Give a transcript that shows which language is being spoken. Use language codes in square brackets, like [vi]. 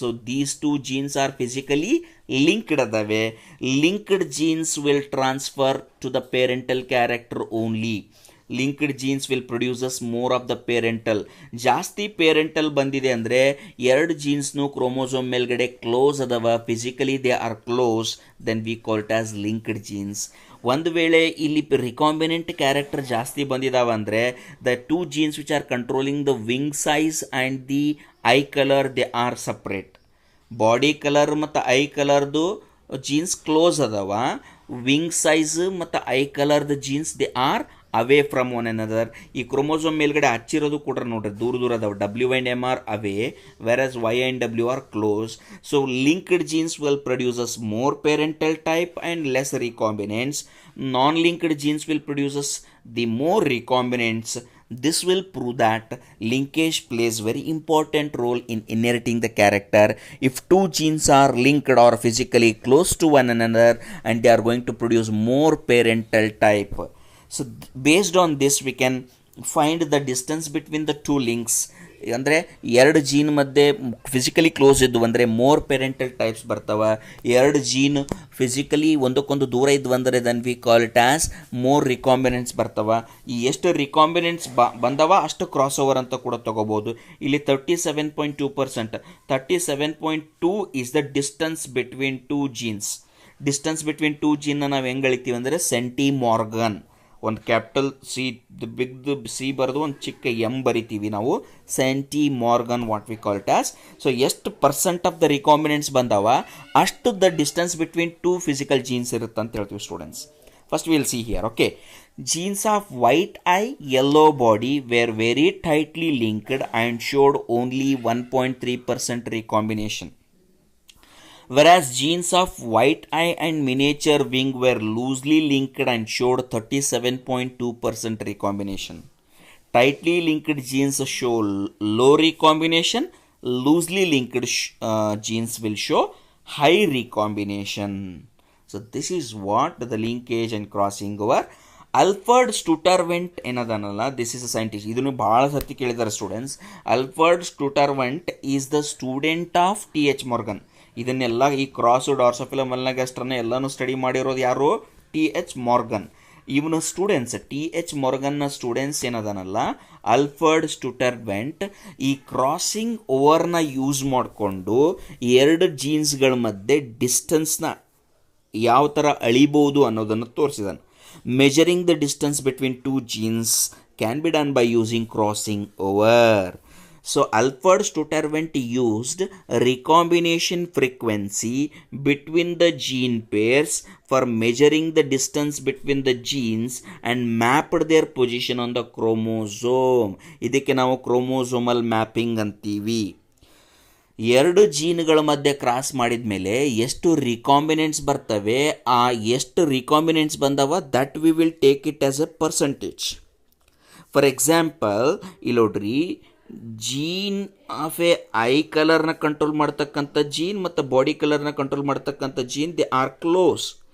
[en] So these two genes are physically linked [kn] ಅದವೆ. [en] Linked genes will transfer to the parental character only. Linked genes will produces more of the parental. [kn] ಜಾಸ್ತಿ parental ಬಂದಿದೆ ಅಂದರೆ ಎರಡು ಜೀನ್ಸ್ನು chromosome ಮೇಲ್ಗಡೆ close ಅದಾವ, [en] Physically they are close, then we call it as linked genes. [kn] ಒಂದು ವೇಳೆ ಇಲ್ಲಿ recombinant character ಜಾಸ್ತಿ ಬಂದಿದಾವ ಅಂದರೆ [en] The two genes which are controlling the wing size and the eye colour they are separate. [kn] Body colour ಮತ್ತು I ಕಲರ್ದು jeans close ಅದಾವ, wing size ಮತ್ತು I ಕಲರ್ದು jeans [en] They are away from one another. [kn] ಈ chromosome ಮೇಲ್ಗಡೆ ಹಚ್ಚಿರೋದು ಕೂಡ ನೋಡ್ರಿ ದೂರ ಅದಾವೆ. [en] W and M are away, versus Y and W are close. So linked genes will produces more parental type and less recombinants. Non-linked genes will produce the more recombinants. This will prove that linkage plays very important role in inheriting the character. If two genes are linked or physically close to one another, and they are going to produce more parental type. So based on this we can find the distance between the two links. [kn] ಅಂದರೆ ಎರಡು gene ಮಧ್ಯೆ physically close ಇದ್ವು ಅಂದರೆ more parental types ಬರ್ತಾವ. ಎರಡು gene physically ಒಂದಕ್ಕೊಂದು ದೂರ ಇದ್ವು ಅಂದರೆ [en] then we call it as more recombinants [kn] ಬರ್ತಾವ. ಈ ಎಷ್ಟು ರಿಕಾಂಬಿನೆಂಟ್ಸ್ ಬಂದವ ಅಷ್ಟು ಕ್ರಾಸ್ ಓವರ್ ಅಂತ ಕೂಡ ತಗೋಬೋದು. ಇಲ್ಲಿ [en] 37.2%, 37.2 is the distance between two genes. Distance between two [kn] ಜೀನ್ನ ನಾವು ಹೆಂಗೆ ಅಳಿತೀವಿ ಅಂದರೆ ಸೆಂಟಿಮಾರ್ಗನ್. ಒಂದು ಕ್ಯಾಪಿಟಲ್ ಸಿ ಬಿಗ್ದು ಸಿ ಬರೆದು ಒಂದು ಚಿಕ್ಕ ಎಮ್ ಬರಿತೀವಿ ನಾವು, ಸೆಂಟಿಮಾರ್ಗನ್ [en] What we call it as. [kn] So ಎಷ್ಟು ಪರ್ಸೆಂಟ್ ಆಫ್ ದ ರಿಕಾಂಬಿನೆಂಟ್ಸ್ ಬಂದಾವ ಅಷ್ಟು [en] the distance between two physical genes [kn] ಇರುತ್ತೆ ಅಂತ ಹೇಳ್ತೀವಿ students. [en] First will see here. Okay, genes of white eye yellow body were very tightly linked and showed only 1.3% recombination, whereas genes of white eye and miniature wing were loosely linked and showed 37.2% recombination. Tightly linked genes show low recombination, loosely linked genes will show high recombination. So this is what the linkage and crossing over. [kn] Alfred ಸ್ಟುಟರ್ವೆಂಟ್ ಏನದನಲ್ಲ, [en] This is a scientist. [kn] ಇದನ್ನು ಭಾಳ ಸರ್ತಿ ಕೇಳಿದ್ದಾರೆ students. [en] Alfred Sturtevant is the student of T.H. Morgan. [kn] ಇದನ್ನೆಲ್ಲ ಈ cross ಡಾರ್ಸೋಫಿಲಮ್ ಮೆಲನೋಗಾಸ್ಟರ್ನ ಎಲ್ಲನೂ study ಮಾಡಿರೋದು ಯಾರು? T.H. Morgan. ಇವನ ಸ್ಟೂಡೆಂಟ್ಸ್ T.H. ಮಾರ್ಗನ್ನ ಸ್ಟೂಡೆಂಟ್ಸ್ ಏನದನಲ್ಲ, ಅಲ್ಫರ್ಡ್ ಸ್ಟುಟರ್ವೆಂಟ್ ಈ ಕ್ರಾಸಿಂಗ್ ಓವರ್ನ ಯೂಸ್ ಮಾಡಿಕೊಂಡು ಎರಡು ಜೀನ್ಸ್ಗಳ ಮಧ್ಯೆ ಡಿಸ್ಟೆನ್ಸ್ನ ಯಾವ ಥರ ಅಳಿಬೋದು ಅನ್ನೋದನ್ನು ತೋರಿಸಿದಾನೆ. [en] Measuring the distance between two genes can be done by using crossing over. So Alfred Stutterwent used recombination frequency between the gene pairs for measuring the distance between the genes and mapped their position on the chromosome. [kn] ಇದಕ್ಕೆ ನಾವು chromosomal mapping ಅಂತೀವಿ. ಎರಡು ಜೀನ್ಗಳ ಮಧ್ಯೆ cross ಮಾಡಿದ ಮೇಲೆ ಎಷ್ಟು ರಿಕಾಂಬಿನೆಂಟ್ಸ್ ಬರ್ತವೆ, ಆ ಎಷ್ಟು ರಿಕಾಂಬಿನೆಂಟ್ಸ್ ಬಂದವ [en] That we will take it as a percentage. [kn] For example ಇಲ್ಲಿ ನೋಡ್ರಿ, ಜೀನ್ ಆಫ್ ಎ ಐ ಕಲರ್ನ ಕಂಟ್ರೋಲ್ ಮಾಡ್ತಕ್ಕಂಥ ಜೀನ್ ಮತ್ತು ಬಾಡಿ ಕಲರ್ನ ಕಂಟ್ರೋಲ್ ಮಾಡ್ತಕ್ಕಂಥ ಜೀನ್ [en] They are close.